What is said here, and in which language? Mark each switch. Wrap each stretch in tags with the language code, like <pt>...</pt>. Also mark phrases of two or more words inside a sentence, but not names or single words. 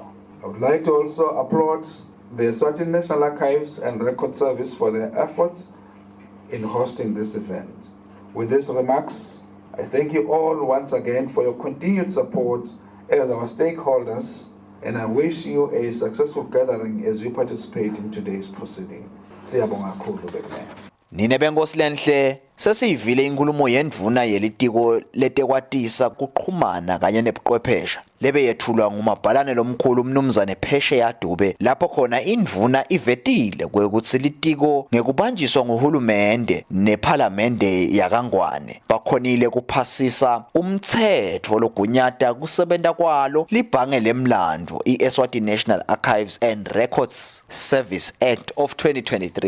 <en>I would like to also applaud the Eswatini National Archives and Record Service for their efforts in hosting this event. With these remarks, I thank you all once again for your continued support as our stakeholders, and I wish you a successful gathering as you participate in today's proceeding.</en> <ss>Siyabonga kakhulu bekene. Nine benkosi lenhle sesivile inkulumo yendvuna yelitiko letekwatisa kuqhumana kanye nebuqwephesha lebe yethulwa ngumabhalane lomkhulu umnumzane Phesheya Dube, lapho khona indvuna ivetile kwekuthi litiko ngekubanjiswa nguhulumende nephalamende yakangwane bakhonile kuphasisa umthetho logunyata kusebenta kwalo libhange lemlandvo iEswatini National Archives and Records Service Act of 2023.</ss>